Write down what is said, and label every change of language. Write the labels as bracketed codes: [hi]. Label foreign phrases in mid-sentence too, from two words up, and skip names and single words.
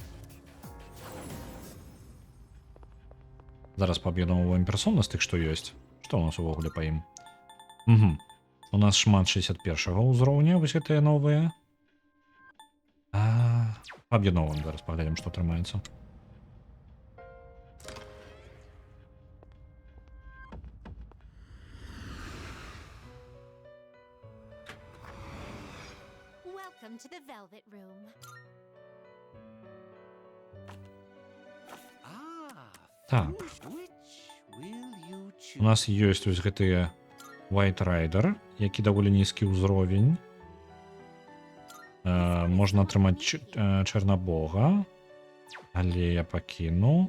[be] Зараз пааб'ядноўваем персоны з тых, што ёсць. Што ў нас увогуле па ім? У нас шмат 61-го ўзроўня, вось гэтыя новыя. Пааб'ядноўваем, зараз паглядзім, што атрымаецца. [en] To the velvet room. [be] Так. У нас ёсць вось гэтыя White Rider, які даволі нізкі ўзровень. Можна атрымаць Чарнабога, але я пакіну.